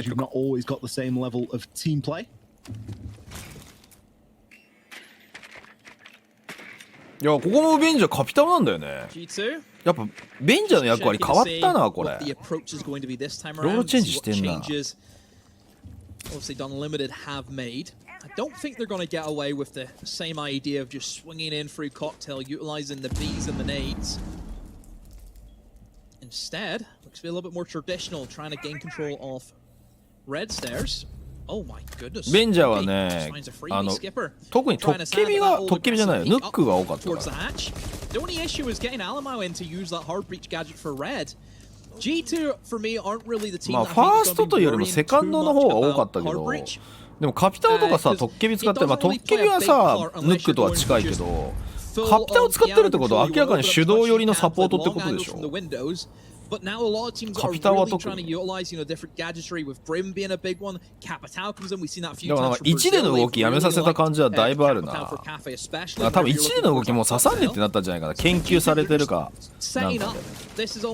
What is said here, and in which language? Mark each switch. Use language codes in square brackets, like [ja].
[en] You've not always got the same level of team play. [ja] いや、ここもベンジャーカピタルなんだよね。やっぱベンジャーの役割変わったな、これ。ロールチェンジしてんな。 [en] Obviously, Dunlimited have made. I don't think they're going to get away with the same idea of just swinging in through cocktail, utilizing the Bs and the nades. Instead, looks to be a little bit more traditional, trying to gain control of red stairs. Oh my goodness. [ja] ベンジャーはね、特にトッケビじゃないよ、ヌックが多かったから。 [en] The only issue is getting Alamau in to use that hard breach gadget for red. G2 for me aren't really the team. [ja] まあファーストというよりもセカンドの方が多かったけど、でもカピタオとかさトッケビ使って、まあトッケビはさヌックとは近いけど、カピタオ使ってるってことは明らかに手動寄りのサポートってことでしょ。 [en] But now a lot of teams are really trying to utilize, different gadgetry with Brim being a big one. Capital comes in. We've seen that a few times. [ja] 1での動きやめさせた感じはだいぶあるな。多分1での動きも刺さんねってなったんじゃないかな。研究されてるかなんかで。